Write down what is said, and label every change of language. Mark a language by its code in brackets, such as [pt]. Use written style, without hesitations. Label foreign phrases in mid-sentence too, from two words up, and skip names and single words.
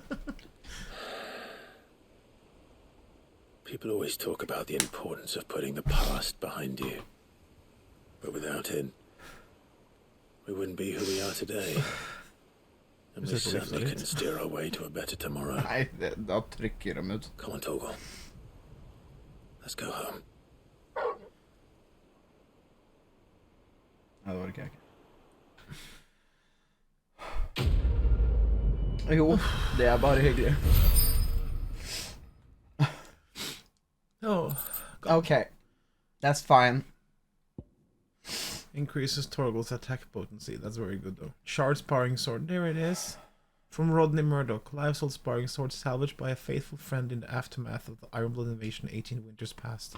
[en] People always talk about the importance of putting the past behind you. But without it, we wouldn't be who we are today. And we certainly couldn't steer our way to a better tomorrow. [no] Nei, da trykker de ut. [en] Come on, Torgal. Let's go home. [no] Nei, det orker jeg ikke. Jo, det er bare hyggelig. [en] Oh. Okay, that's fine. Increases Torgal's attack potency. That's very good, though. Shard sparring sword. There it is. From Rodney Murdoch. Live sold sparring sword salvaged by a faithful friend in the aftermath of the Ironblood invasion 18 winters past.